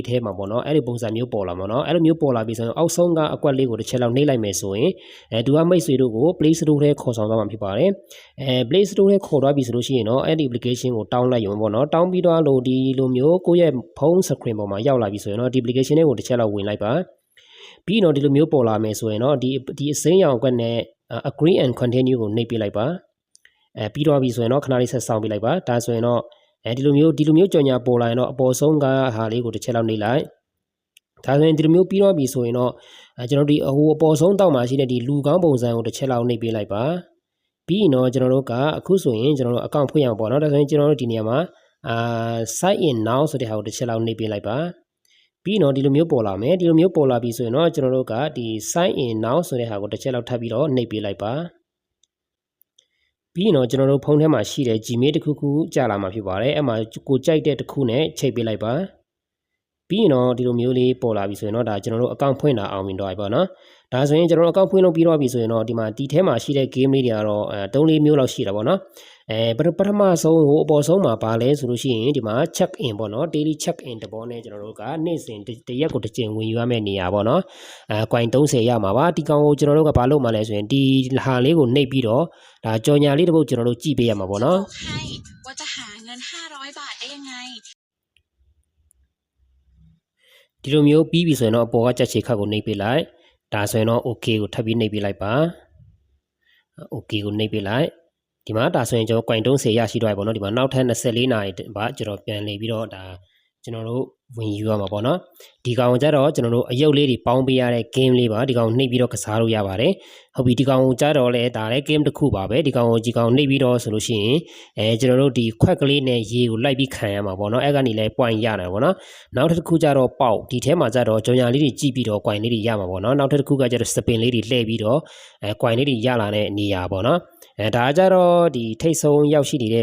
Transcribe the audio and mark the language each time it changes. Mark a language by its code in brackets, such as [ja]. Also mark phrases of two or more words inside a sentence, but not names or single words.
[my] ထဲမှာပေါ့နော်အဲ့ဒီပုံစံမျိုးပေါ်လာမှာနော်အဲ့လိုမျိုးပေါ်လာပြီဆိုရင်အောက်ဆုံးကအကွက်လေးကိုတစ်ချက်လောက်နှိပ်လိုက်မယ်ဆိုရင်သူကမိတ်ဆွေတို့ကို Play Store ထဲခေါ်ဆောင်သွားမှာဖြစ်ပါတယ်Play Store ထဲခေါ်သွားပြီဆိုလို့ရှိရင်တော့အဲ့ဒီ application ကိုတောင်းလိုက်ရုံပေါ့ နော်တောင်းပြီးတော့လို့ဒီလိုမျိုးကိုယ့်ရဲ့ဖုန်း screen ပေါ်မှာရောက်လာပြီဆိုရင်တော့ဒီ application လေးကိုတစ်ချက်လောက်ဝင်လိုက်ပါပြီးတော့ဒီလိုမျိုးပေါ်လာမယ်ဆိုရင်တော့ဒီအစိမ်းရောင်ကွက်နဲ့ [en] agree and [my] continue ကိုနှိပ်ပေးလိုက်ပါပြီးတော့ပြီဆိုရင်တော့ခဏလေးဆက်ဆောင်ပေးလိုက်ပါဒါဆိုရင်တော့ဒီလိုမျိုးကြော်ညာပေါ်လာရင်တော့အပေါ်ဆုံးကဟာလေး ကိုတစ်ချက်လောက်နှိပ်လိုက်ဒါဆိုရင်ဒီလိုမျိုးပြီးတော့ပြီဆိုရင်တော့ကျွန်တော်ဒီဟိုအပေါ်ဆုံးတောက်မှာရှိတဲ့ဒီလူကောင်းပုံစံကိုတစ်ချက်လောက်နှိပ်ပေးလိုက်ပါပြီးရင်တော့ကျွန်တော်တို့ကအခုဆိုရင်ကျွန်တော်တို့ account ဖွင့်ရအောင်ပေါ့နော်ဒါဆိုရင်ကျွန်တော်တို့ဒီနေရာမှာ [en] sign in now [my] ဆိုတဲ့ဟာကိုတစ်ချက်လောက်နှိပ်ပေးလိုက်ပါပြီးတော့ဒီလိုမျိုးပေါ်လာမယ်ဒီလိုမျိုးပေါ်လာပြီဆိုရင်တော့ကျွန်တော်တို့ကဒီ [en] sign in now [my] ဆိုတဲ့ဟာကိုတစ်ချက်လောက်ထပ်ပြီးတော့နှိပ်ပေးလိုက်ပါ ပြီးတော့ကျွန်တော်တို့ဖုန်းထဲမှာရှိတဲ့ Gmail တစ်ခုကြာလာမှာဖြစ်ပါတယ်အဲ့မှာကိုကြိုက်တဲ့တစ်ခုနဲ့ချိန်ပေးလိုက်ပါပြီးရင်တော့ဒီလိုမျိုးလေးပေါ်လာပြီဆိုရင်တော့ ဒါကျွန်တော်တို့ account ဖွင့်တာအောင်မြင်တော့ပြီပေါ့နော်ဒါဆိုရင်ကျွန်တော်တို့ account ဖွင့်လို့ပြီးတော့ပြီဆိုရင်တော့ဒီမှာဒီထဲမှာရှိတဲ့ game လေးတွေကတော့3-4မျိုးလောက်ရှိတာပေါ့နော်ပထမဆုံးဟိုအပေါ်ဆုံးမှာပါလဲဆိုလို့ရှိရင်ဒီမှာ [en] check in [my] ပေါ့နော် [en] daily check in [my] တဘောနဲ့ကျွန်တော်တို့ကနေ့စဉ်တရက်ကိုတစ်ကြိမ်ဝင်ယူရမယ့်နေရာပေါ့နော်coin 30ရမှာပါဒီကောင်ကိုကျွန်တော်တို့ကဘာလုပ်မှလဲဆိုရင်ဒီဟာလေးကိုနှိပ်ပြီးတော့ဒါကြော်ညာလေးတစ်ပုတ်ကျွန်တော်တို့ကြည့်ပေးရမှာပေါ့နော် [th] ว่าจะหาเงิน500 บาทได้ยังไง [my] ဒီလိုမျိုးပြီးပြီဆိုရင်တော့အပေါ်ကကြက်ချေခတ်ကိုနှိပ်ပေးလိုက်ဒါဆိုရင်တော့ okay ကိုထပ်ပြီးနှိပ်ပေးလိုက်ပါ okay ကိုနှိပ်ပေးလိုက်ဒီမှာဒါဆိုရင်ကျွန်တော် coin 30ရရှိတော့ပြီပေါ့နော်ဒီမှာနောက်ထပ်24နာရီပါကျွန် တော်ပြန်နေပြီးတော့ဒါကျွန်တော်တို့ဝင်ယူရမှာပေါ့နော်ဒီကောင်ကြတော့ကျွန်တော်တို့အယုတ်လေးတွေပေါင်းပေးရတဲ့ game လေးပါဒီကောင်နှိပ်ပြီးတော့ကစားလို့ရပါတယ်ဟုတ်ပြီဒီကောင်ကြတော့လဲဒါလည်း game တစ်ခုပါပဲဒီကောင်ကိုနှိပ်ပြီးတော့ဆိုလို့ရှိရင်ကျွန်တော်တို့ဒီခွက်ကလေးနဲ့ရေကိုလိုက်ပြီးခံရမှာပေါ့နော်အဲ့ကနေလဲ point ရနိုင်ပေါ့နော်နောက်တစ်ခုကြတော့ပေါက်ဒီထဲမှာကြတော့ကြော်ညာလေးတွေကြည့်ပြီးတော့ coin လေးတွေရမှာပေါ့နော်နောက်တစ်ခုကကြတော့ spin လေးတွေလှည့်ပြီးတော့coin လေးတွေရလာတဲ့နေရာပေါ့နော်ဒါကြတော့ဒီထိတ်ဆုံးရောက်ရှိနေတဲ့